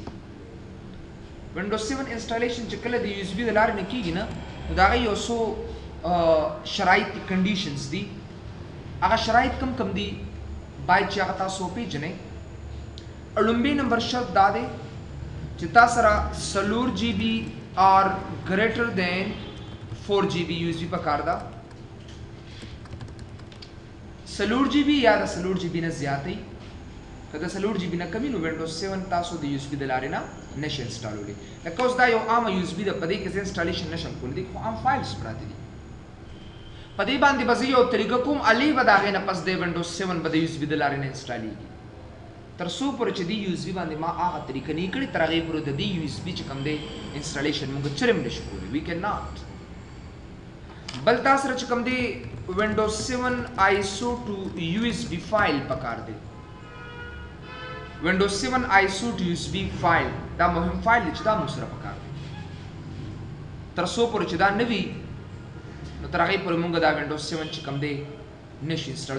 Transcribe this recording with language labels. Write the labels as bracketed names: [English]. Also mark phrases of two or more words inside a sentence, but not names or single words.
[Pashto] Windows 7 انسټالیشن چې کله د USB د لارې نه کیږي نه نو د هغې یو څو شرایط دي کنډیشنز دي. هغه شرایط کم کم دي باید چې هغه تاسو وپېژنئ. لومبی نمبر شرط دا دی چې تا سره [English] 4 GB or greater than 4 GB USB [Pashto] پکار ده. 4 GB یا د 4 GB نه زیاتې که د 4 GB نه کمی نو Windows 7 تاسو د USB د لارې نه نشئ انسټالولی. لکه اوس دا یو عامه USB ده په دې کې زه انسټالیشن نشم کولی خو عام فایلز پراته دي په دې باندې به زه یو طریقه کوم علي به د هغې نه پس د Windows 7 به د USB د لارې نه انسټالیږي تر څو پورې چې دې USB باندې ما هغه طریقه نه کړې تر هغې پورې د دې USB چې کوم دی انسټالیشن موږ چرم نشو کولی. [English] we cannot. [Pashto] بل تاسو سره چې کوم دی Windows 7 ISO to USB فایل پکار دی. Windows 7 ISO to USB فایل دا مهم فایل دی چې دا موږ سره پکار دی. تر څو پورې چې دا نه وي نو تر هغې پورې موږ دا Windows 7 چې کوم دی نشي انسټال.